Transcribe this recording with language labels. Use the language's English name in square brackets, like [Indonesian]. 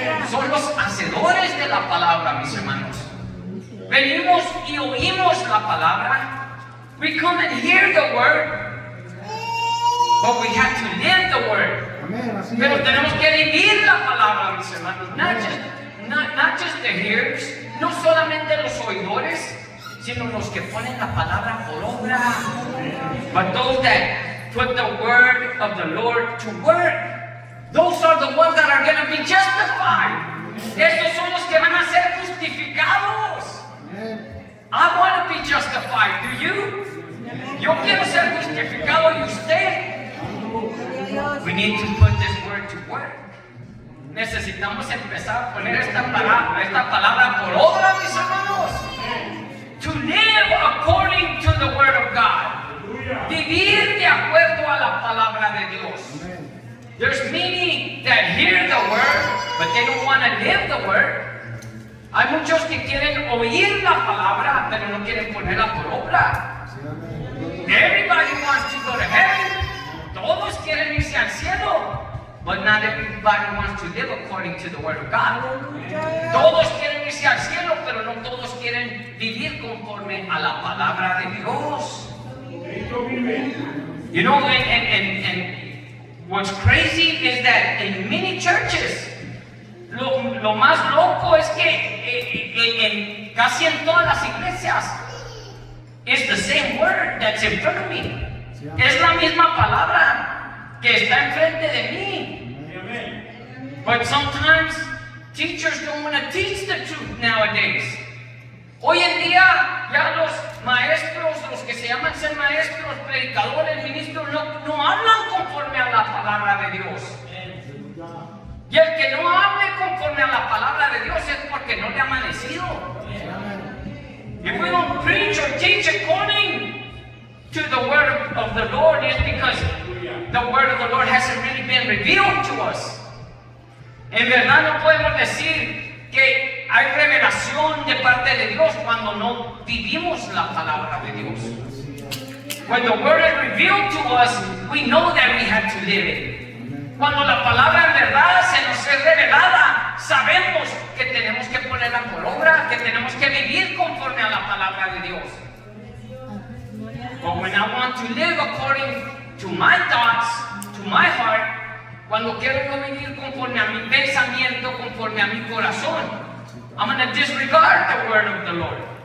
[Spanish] Son los hacedores de la palabra, mis hermanos. Venimos y oímos la palabra. [English] We come and hear the word, but we have to live the word. [Spanish] Pero tenemos que vivir la palabra, mis hermanos. [English] Not just the hearers, [Spanish] no solamente los oidores, sino los que ponen la palabra por obra. [English] But those that put the word of the Lord to work. Those are the ones that are going to be justified. [Spanish] Estos son los que van a ser justificados. [English] I want to be justified. Do you? [Spanish] Yo quiero ser justificado y usted. [English] We need to put this word to work. [Spanish] Necesitamos empezar a poner esta palabra por obra, mis hermanos. [English] To live according to the word of God. [Spanish] Vivir de acuerdo a la palabra de Dios. [English] There's many that hear the word, but they don't want to live the word. [Spanish] Hay muchos que quieren oír la palabra, pero no quieren ponerla por obra. [English] Everybody wants to go to heaven. [Spanish] Todos quieren irse al cielo, [English] but not everybody wants to live according to the word of God. [Spanish] Todos quieren irse al cielo, pero no todos quieren vivir conforme a la palabra de Dios. [English] You know, and what's crazy is that in many churches, [Spanish] lo más loco es que casi en todas las iglesias, [English] it's the same word that's in front of me. [Spanish] Es la misma palabra que está enfrente de mí. [English] But sometimes teachers don't want to teach the truth nowadays. [Spanish] Hoy en día ya los maestros, los que se llaman ser maestros, predicadores, ministros, no hablan conforme a la palabra de Dios. Y el que no hable conforme a la palabra de Dios es porque no le ha amanecido. [English] If we don't preach or teach according to the word of the Lord, it's because the word of the Lord hasn't really been revealed to us. [Spanish] En verdad no podemos decir que hay revelación de parte de Dios cuando no vivimos la palabra de Dios. [English] When the word is revealed to us, we know that we have to live it. [Spanish] Cuando la palabra en verdad se nos es revelada, sabemos que tenemos que ponerla por obra, que tenemos que vivir conforme a la palabra de Dios. [English] But when I want to live according to my thoughts, to my heart, [Spanish] cuando quiero yo vivir conforme a mi pensamiento, conforme a mi corazón, [English] I'm going to disregard the word of the Lord.